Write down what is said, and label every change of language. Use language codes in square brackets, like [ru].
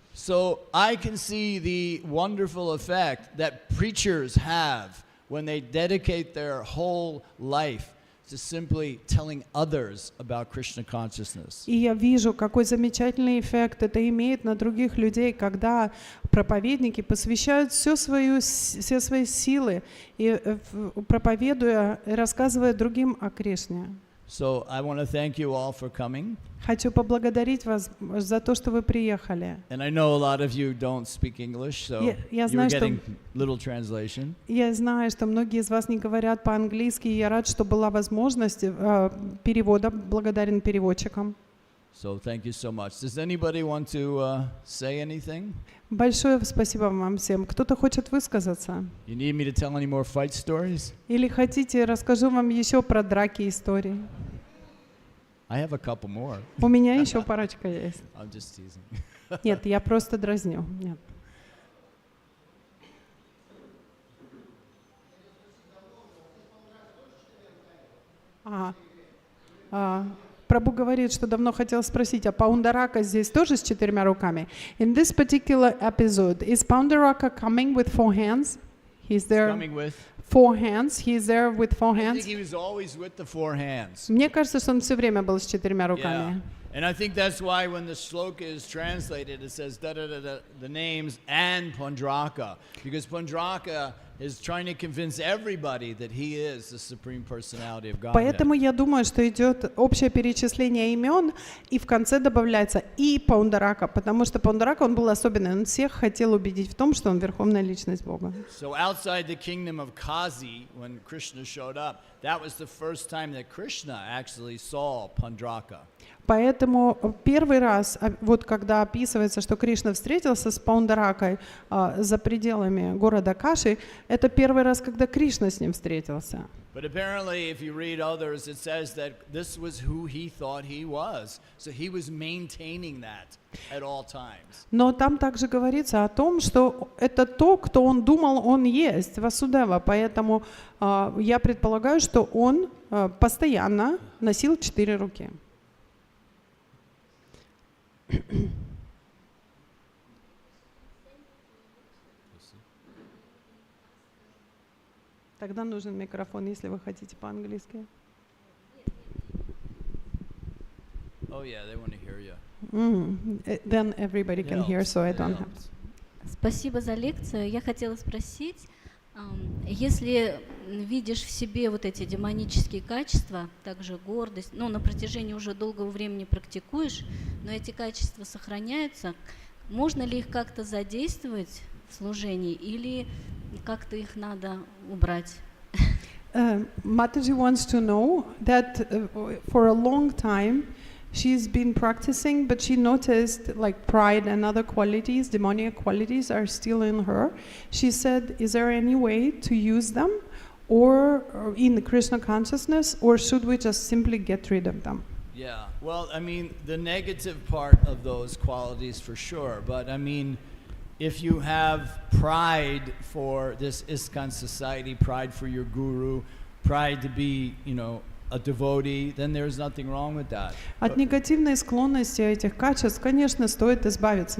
[en] So I can see the wonderful effect that preachers have when they dedicate their whole life to simply telling others about Krishna consciousness. [ru] И я вижу, какой замечательный эффект это имеет на других людей, когда проповедники посвящают все свои силы и проповедуя, рассказывая другим о Кришне. [en] So I want to thank you all for coming. [ru] Хочу поблагодарить вас за то, что вы приехали. [en] And I know a lot of you don't speak English, so [ru] Я [en] you're [ru] знаю, что [en] getting little translation. [ru] Я знаю, что многие из вас не говорят по-английски, и я рад, что была возможность перевода. Благодарен переводчикам. [en] So thank you so much. Does anybody want to say anything? [ru] Большое спасибо вам всем. Кто-то хочет высказаться? [en] You need me to tell any more fight stories? [ru] Или хотите, расскажу вам еще про драки истории? [en] I have a couple more. [ru] У меня еще парочка есть. [en] I'm just teasing. [ru] Нет, я просто дразню. Нет. Прабху говорит, что давно хотел спросить, а Паундарака здесь тоже с 4 руками? [en] In this particular episode, is Paundaraka coming with 4 hands? He's there. Coming with 4 hands. He's there with 4 I hands. think he was always with the 4 hands. [ru] Мне кажется, что он все время был с 4 [en] Yeah. [ru] руками. [en] And I think that's why when the shloka is translated, it says the names and Pundraka, because Pundraka is trying to convince everybody that he is the supreme personality of Godhead. [ru] Поэтому я думаю, что идет общее перечисление имен, и в конце добавляется и Паундарака, потому что Паундарака, он был особенный, он всех хотел убедить в том, что он верховная личность Бога. [en] So outside the kingdom of Kazi, when Krishna showed up, that was the first time that Krishna actually saw Pundraka. [ru] Поэтому первый раз, вот когда описывается, что Кришна встретился с Паундаракой за пределами города Каши, это первый раз, когда Кришна с ним встретился. [en] But apparently, if you read others, it says that this was who he thought he was. So he was maintaining that at all times. [ru] Но там также говорится о том, что это то, кто он думал, он есть, Васудева. Поэтому я предполагаю, что он постоянно носил 4 руки. Тогда нужен микрофон, если вы хотите по-английски. [en] Oh yeah, they want to hear you. Then everybody can hear, so I don't have. [ru] Спасибо за лекцию. Я хотела спросить, если видишь в себе вот эти демонические качества, также гордость, ну, на протяжении уже долгого времени практикуешь, но эти качества сохраняются, можно ли их как-то задействовать в служении или как-то их надо убрать? [en] Mataji wants to know that for a long time she's been practicing, but she noticed like pride and other qualities, demonic qualities are still in her. She said, is there any way to use them or in the Krishna consciousness, or should we just simply get rid of them? Yeah, well, I mean, the negative part of those qualities for sure, but I mean, if you have pride for this ISKCON society, pride for your guru, pride to be, you know, a devotee, then there's nothing wrong with that. [ru] От негативной склонности этих качеств, конечно, стоит избавиться.